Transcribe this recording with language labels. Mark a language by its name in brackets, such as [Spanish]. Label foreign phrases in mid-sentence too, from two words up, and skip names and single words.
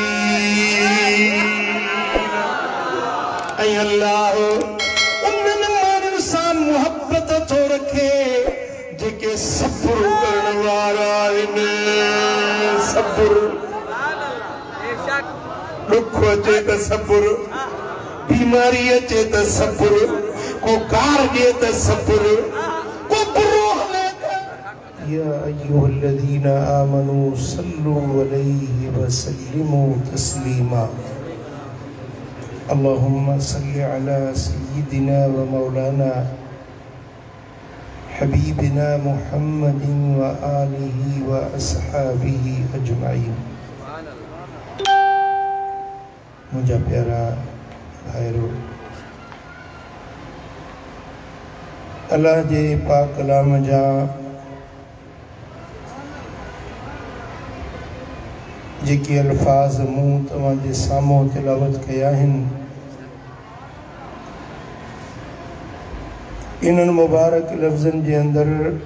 [Sindhi] ऐ अल्लाह उन्हनि माण्हुनि सां मुहब्बत थो रखे जेके सब्र करण वारा आहिनि सब्र दुख अचे त सब्र बीमारी अचे त सब्र को कार ॾिए त सब्र को बुरो हले [Arabic] يا أيها الذين آمنوا صلوا عليه وسلموا تسليما اللهم صل على سيدنا ومولانا حبيبنا محمد وآله وأصحابه أجمعين. [Sindhi] मुझा प्यारा भाइरो अल्लाह जे पाक कलाम जा जेके अल्फाज मूं तव्हां जे साम्हूं तिलावत कया आहिनि इन्हनि मुबारक लफ़्ज़नि जे अंदरि